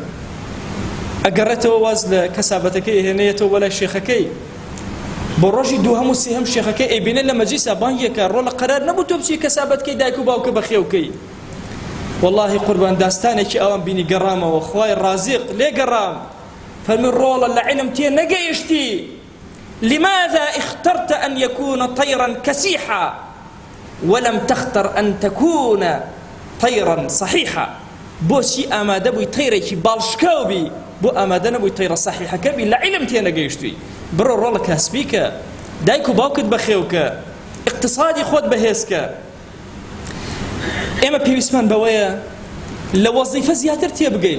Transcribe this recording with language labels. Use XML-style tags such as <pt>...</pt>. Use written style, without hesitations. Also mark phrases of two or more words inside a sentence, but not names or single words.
<ckb>ئەگەڕێتەوە واز لە کەسابەتەکەی هێنێتەوە بەلای شێخەکەی. بۆ ڕۆژی دووهەم و سێهەم شێخەکەی ئەیبینێت لە مەجلیسا بانگێکە ڕۆڵە قەرار نەبوو تۆ بچی کەسابەتکەی دایک و باوکە بەخێوکەی. وەڵڵاهی قوربان داستانێکی ئەوان بینی گەڕامەوە، خوای ڕازق لێ گەڕام. فەرمی ڕۆڵە لە عیلم تێ نەگەیشتی.</ckb> <ar>لماذا اخترت أن يكون طيرا كسيحا ولم تختر أن تكون طيرا صحيحا؟</ar> <ckb>بۆچی ئامادە بووی تەیرێکی باڵشکاو بی، بۆ ئامادە نەبووی تەیرە سەحیحەکە بی؟ لە عیلم تێ نەگەیشتووی. بڕۆ ڕۆڵە کاسبیکە، دایک و باوکت بەخێوکە، اقتصادی خۆت بەهێزکە. ئێمە پێویستمان بەوەیە لە وەزیفە زیاتر تێبگەین.</ckb>